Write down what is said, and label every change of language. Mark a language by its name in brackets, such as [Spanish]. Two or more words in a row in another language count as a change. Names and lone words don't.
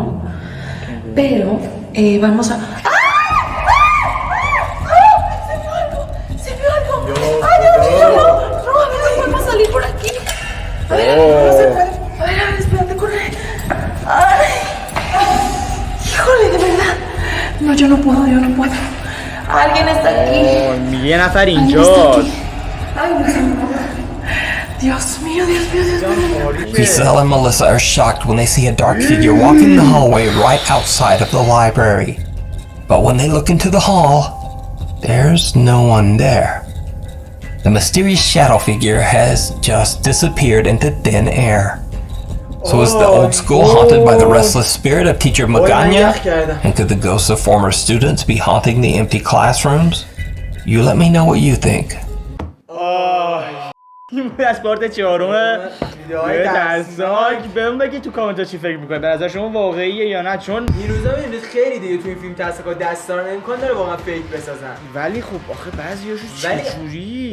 [Spanish] Pero vamos a. ¡Se vio algo! ¡Ay, Dios mío! No, a ver si podemos salir por aquí. A ver, no se puede. A ver, espérate, corre. ¡Ay! ¡Híjole, de verdad! No, yo no puedo. Alguien está aquí. [Persian] میگه یه نفر [Spanish] Alguien está [Persian] اینجاست. [Spanish] aquí. Ay, Dios mío, Dios mío. [English] Chriselle and Melissa are shocked when they see a dark figure walking the hallway right outside of the library. But when they look into the hall, there's no one there. The mysterious shadow figure has just disappeared into thin air. So is the old school haunted by the restless spirit of teacher Magana? And could the ghosts of former students be haunting the empty classrooms? You let me know what you think. [Persian] این بود از پارت چهارم ویدیوهای ترسناک. بهم بگید تو کامنت ها چی فکر میکنید، به نظر شما واقعیه یا نه؟ چون این روزا میبینید خیلی دیگه تو این فیلم ترسناک دستار امکان داره واقعا فیک بسازن. ولی خب آخه بعضیاشو چجوری؟